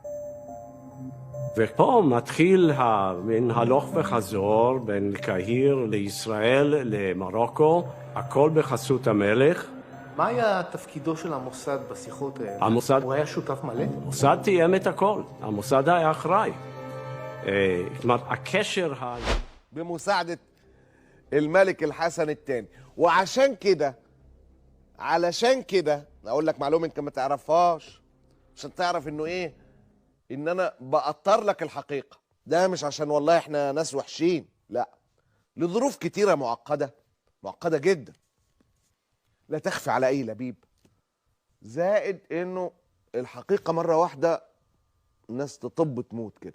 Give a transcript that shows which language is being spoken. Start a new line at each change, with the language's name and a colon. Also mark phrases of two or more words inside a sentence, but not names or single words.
Hebrew: ופה מתחיל מן הלוך וחזור בין קהיר לישראל למרוקו, הכל בחסות המלך. מה היה תפקידו של המוסד בשיחות האלה? המוסד... הוא היה שותף מלא? המוסד תיאם את הכל, המוסד היה אחראי. זאת אומרת, הקשר
Arabic: بمساعدة الملك الحسن الثاني. وعشان كده علشان كده اقول لك معلومه انت ما تعرفهاش عشان تعرف انه ايه، ان انا بأطر لك الحقيقه. ده مش عشان والله احنا ناس وحشين، لا، لظروف كتيره معقده جدا لا تخفي على اي لبيب، زائد انه الحقيقه مره واحده الناس تطب تموت كده.